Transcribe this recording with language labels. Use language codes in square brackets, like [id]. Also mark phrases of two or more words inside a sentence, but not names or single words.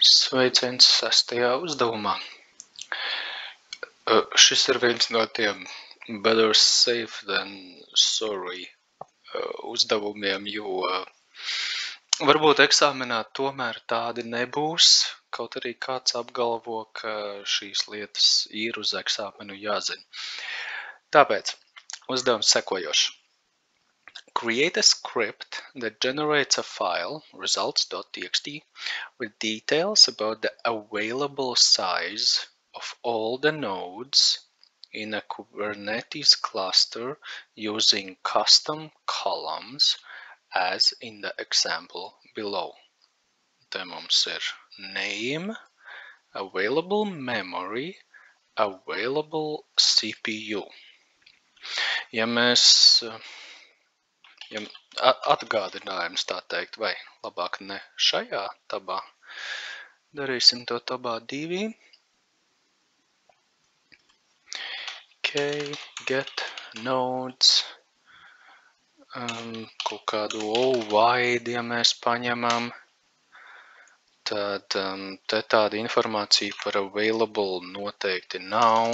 [lv] Sveiciens 6. uzdevumā. Šis ir viens no tiem [en] better safe than sorry [lv] uzdevumiem, jo varbūt eksāmenā tomēr tādi nebūs, kaut arī kāds apgalvo, ka šīs lietas ir uz eksāmenu jāzina. Tāpēc uzdevums sekojošs. [en] Create a script that generates a file, results.txt, with details about the available size of all the nodes in a Kubernetes cluster using custom columns as in the example below. [lv] Te mums ir [en] name, available memory, available CPU. [lv] Ja mēs atgādinājums tā teikt, vai labāk ne šajā tabā, darīsim to tabā 2. [en] Get nodes, [lv] kaut kādu void, ja mēs paņemam, tad te tāda informācija par available noteikti nav.